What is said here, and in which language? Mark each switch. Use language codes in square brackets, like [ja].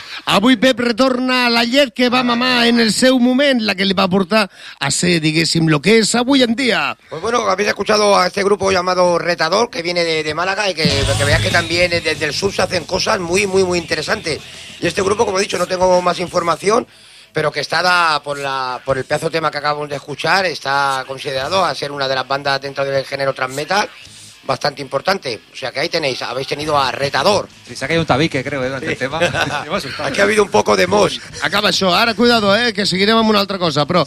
[ca] Avui Pep retorna a la llet que va mamar en el seu moment, la que li va portar a ser, diguéssim, lo que és avui en dia. [es] Pues bueno, habéis escuchado a este grupo llamado Retador, que viene de Málaga, y que veáis que también desde el sur se hacen cosas muy, muy, muy interesantes. Y este grupo, como he dicho, no tengo más información, pero que está por el pedazo tema que acabamos de escuchar, está considerado a ser una de las bandas dentro del género transmetal bastante importante. O sea que ahí tenéis, habéis tenido a Retador. Sí, se ha caído un tabique, creo, durante el tema. Aquí ha habido un poco de mos. [ca] Acaba això, ara cuidado, que seguirem amb una altra cosa, però